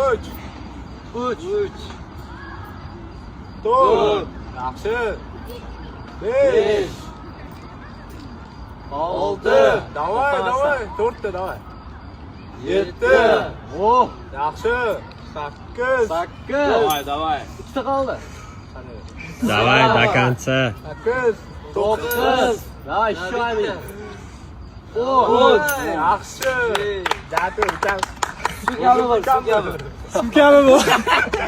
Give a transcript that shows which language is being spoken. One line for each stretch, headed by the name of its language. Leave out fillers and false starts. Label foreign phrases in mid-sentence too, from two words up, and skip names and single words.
Uzbek: 3 4 yaxshi 5 6 давай 4 ta давай 7 yaxshi 8
Russian: Давай.
Uzbek: Ikkita qoldi.
Russian: Давай до конца. 8 9 Давай, еще один.
Uzbek: 10 yaxshi. Jatu, Su kabi bo'l, su kabi. Su kabi bo'l.